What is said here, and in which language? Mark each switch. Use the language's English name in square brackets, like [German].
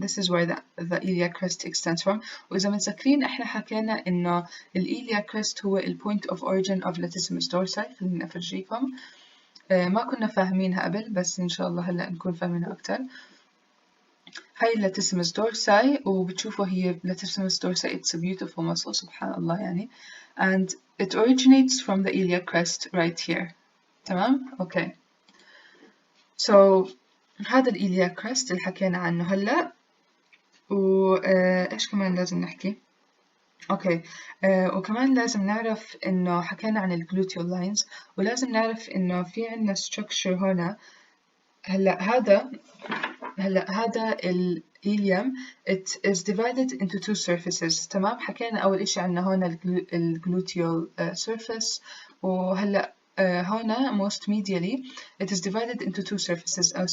[English] This is where the iliac crest extends from. [Arabic] وإذا متذكرين إحنا حكينا إنه [English] iliac crest هو point of origin of latissimus dorsi. [Arabic] خليني أفرجيكم. ما كنا فاهمينها قبل بس إن شاء الله هلأ نكون فاهمينها أكتر. [English] هاي latissimus dorsi [Arabic] وبتشوفوا هي [English] latissimus dorsi it's a beautiful muscle [Arabic] سبحان الله يعني, [English] and it originates from the iliac crest right here. [Arabic] تمام؟ okay. So هذا الإيلياك كريست اللي حكينا عنه هلأ. وإيش كمان لازم نحكي؟ أوكي. وكمان لازم نعرف إنه حكينا عن الجلوتيال لاينز, ولازم نعرف إنه في عنا structure هنا. هلأ هذا [English] الإيليوم it is divided into two surfaces. [Arabic] تمام؟ حكينا أول إشي عنا هنا الجلوتيال surface, وهلأ هنا most medially [English] it is divided into two surfaces.